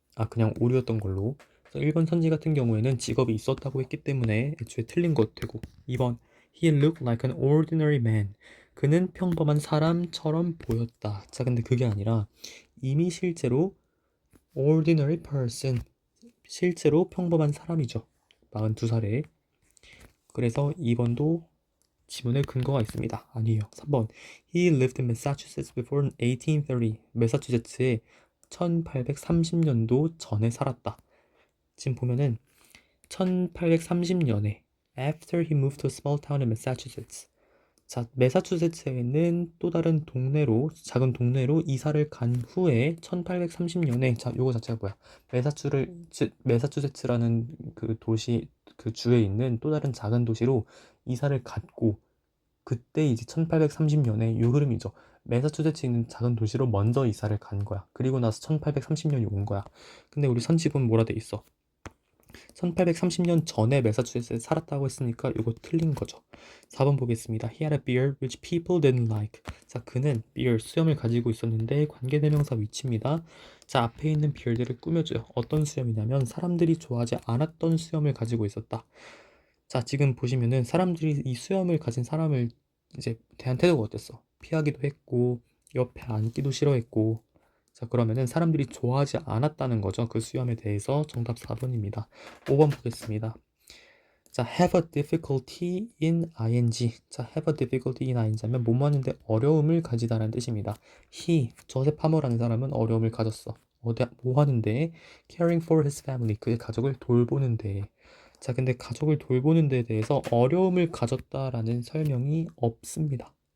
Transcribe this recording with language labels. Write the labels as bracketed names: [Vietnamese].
[Korean] 그냥 오류였던 걸로. 그래서 1번 선지 같은 경우에는 직업이 있었다고 했기 때문에 애초에 틀린 것 되고, 2번 [English] he looked like an ordinary man, [Korean] 그는 평범한 사람처럼 보였다. 자, 근데 그게 아니라 이미 실제로 [English] ordinary person, [Korean] 실제로 평범한 사람이죠. 42살에. 그래서 2번도 지문에 근거가 있습니다. 아니에요. [English] 3번 He lived in Massachusetts before 1830. [Korean] 매사추세츠에 1830년도 전에 살았다. 지금 보면은 1830년에 [English] after he moved to a small town in Massachusetts. [Korean] 자, 매사추세츠에는 또 다른 동네로, 작은 동네로 이사를 간 후에 1830년에, 자, 요거 자체가 뭐야? 매사추세츠라는 그 도시, 그 주에 있는 또 다른 작은 도시로 이사를 갔고, 그때 이제 1830년에 요 흐름이죠. 매사추세츠에 있는 작은 도시로 먼저 이사를 간 거야. 그리고 나서 1830년이 온 거야. 근데 우리 선집은 뭐라 돼 있어? 1830년 전에 매사추세츠에 살았다고 했으니까 이거 틀린 거죠. 4번 보겠습니다. [English] He had a beard which people didn't like. [Korean] 자, 그는 beard, 수염을 가지고 있었는데 관계대명사 위치입니다. 자, 앞에 있는 beard를 꾸며줘요. 어떤 수염이냐면 사람들이 좋아하지 않았던 수염을 가지고 있었다. 자, 지금 보시면은 사람들이 이 수염을 가진 사람을 이제 대한 태도가 어땠어? 피하기도 했고, 옆에 앉기도 싫어했고. 자, 그러면은 사람들이 좋아하지 않았다는 거죠. 그 수염에 대해서. 정답 4번입니다. 5번 보겠습니다. [English] 자, have a difficulty in ing. [Korean] 자, [English] have a difficulty in ing [Korean] 하면 뭐뭐 하는데 어려움을 가지다라는 뜻입니다. 조셉 하머라는 사람은 어려움을 가졌어. 뭐 하는데? [English] caring for his family. [Korean] 그의 가족을 돌보는데. 자, 근데 가족을 돌보는 데 대해서 어려움을 가졌다라는 설명이 없습니다.